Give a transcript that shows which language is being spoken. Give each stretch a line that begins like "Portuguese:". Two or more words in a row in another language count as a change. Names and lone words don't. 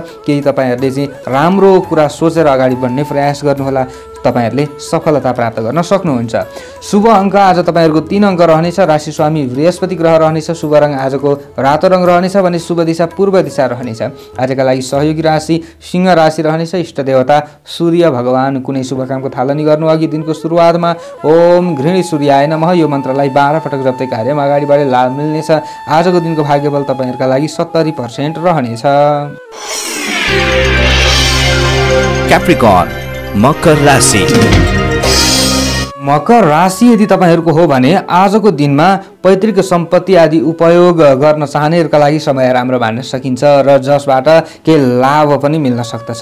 Nepali: केही तपाईहरुले चाहिँ राम्रो कुरा सोचेर अगाडि बढ्ने प्रयास गर्नुहोला, तपाईहरुले सफलता प्राप्त गर्न सक्नुहुन्छ। शुभ अङ्क आज तपाईहरुको 3 अङ्क रहनेछ। राशि स्वामी बृहस्पति ग्रह रहनेछ। शुभ रङ आजको रातो रङ रहनेछ भने शुभ दिशा पूर्व दिशा रहनेछ। आजका लागि सहयोगी राशि सिंह राशि रहनेछ। इष्ट देवता सूर्य भगवान। कुनै शुभ कामको थालनी गर्नु अघि दिनको सुरुवातमा
Sanskrit: ओम गृहिणी सूर्याय नमः
Nepali: यो मन्त्रलाई 12 पटक जप्दै कार्यमा अगाडि बढे लाभ मिल्नेछ। आजको दिनको भाग्यबल तपाईहरुका लागि 70% रहनेछ। Capricorn, मकर राशि। मकर राशि यदि तपाईहरुको हो भने आजको दिनमा पैतृक सम्पत्ति आदि उपयोग गर्न चाहनेहरुका लागि समय राम्रो मान्न सकिन्छ र जसबाट केही लाभ पनि मिल्न सक्दछ।